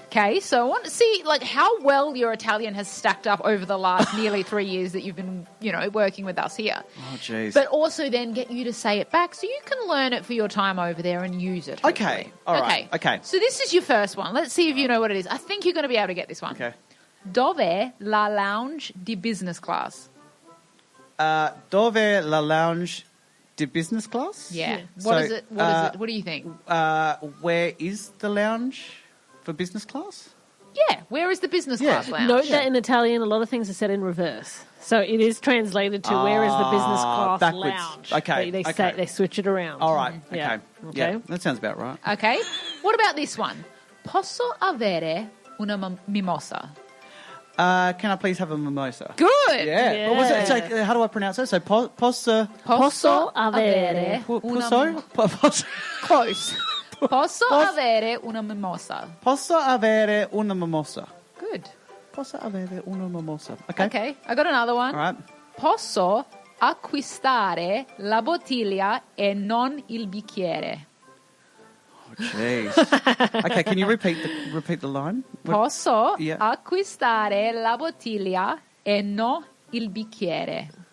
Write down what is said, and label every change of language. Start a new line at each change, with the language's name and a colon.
English: Okay, so I want to see like how well your Italian has stacked up over the last nearly 3 years that you've been, working with us here. Oh, jeez. But also then get you to say it back so you can learn it for your time over there and use it. Okay, hopefully. all right, okay. So this is your first one. Let's see if you know what it is. I think you're going to be able to get this one. Okay.
Italian: Dov'è la lounge di business class? Dove la lounge de business class?
English: Yeah. So, What is it? What do you think? Where is the lounge for business class? Yeah. Where is the business Yeah. class lounge? Note that in Italian, a lot of things are said in reverse. So it is translated to where is the business class backwards. lounge. Okay, They okay. say they switch it around. All right. Yeah. Okay. Okay. Yeah, that sounds about right. Okay. What about this one?
Italian: Posso avere una mimosa?
English: Can I please have a mimosa? Good. Yeah. Yeah. What was it? So, how do I pronounce it? So, posso...
Italian: Posso avere Posso? Posso... Close. Posso avere una mimosa? Posso avere una mimosa?
English: Good.
Italian: Posso avere una mimosa? Okay.
English: Okay. I got another one. All right.
Italian: Posso acquistare la bottiglia e non il bicchiere?
English: Jeez. Okay, can you repeat the line?
Italian: Posso
English: Yeah.
Italian: acquistare la bottiglia e no il bicchiere.